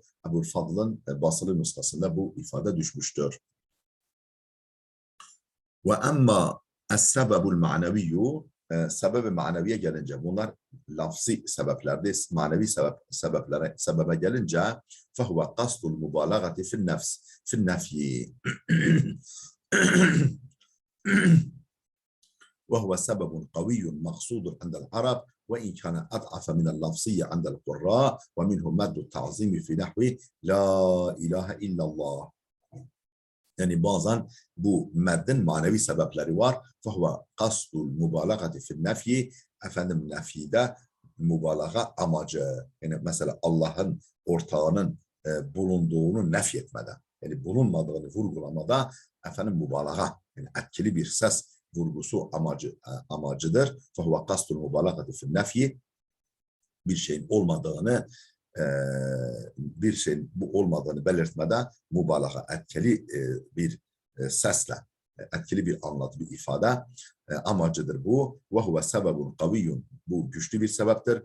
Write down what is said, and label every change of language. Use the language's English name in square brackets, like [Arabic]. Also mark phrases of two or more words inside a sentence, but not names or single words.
[Turkish] Ebu'l Fadl'ın basılı nüshasında bu ifade düşmüştür. [Arabic] وأما السبب المعنوي, [Turkish] sebebe maneviye gelince bunlar lafzi sebeplerdi. Manevi sebebe gelince [Arabic] فهو قصد المبالغة في النفي وهو سبب قوي مقصود عند العرب وإن كان أضعف من اللفظية عند القراء ومنه مد التعظيم في نحو لا إله إلا الله. [Turkish] Yani bazen bu meddin manevi sebepleri var. [Arabic] فَهُوَ قَصْدُ الْمُبَالَغَةِ فِي النَّفْيِ. [Turkish] Efendim nefide mübalağa amacı. Yani mesela Allah'ın ortağının bulunduğunu nefyetmede. Yani bulunmadığını vurgulamada efendim mübalağa. Yani etkili bir ses vurgusu amacıdır. [Arabic] فَهُوَ قَصْدُ الْمُبَالَغَةِ فِي النَّفْيِ. [Turkish] Bir şeyin olmadığını belirtmede mübalağa etkili bir sesle, etkili bir anlatı, bir ifade amacıdır bu. [Arabic] وهو سبب قوي. [Turkish] Bu güçlü bir sebeptir.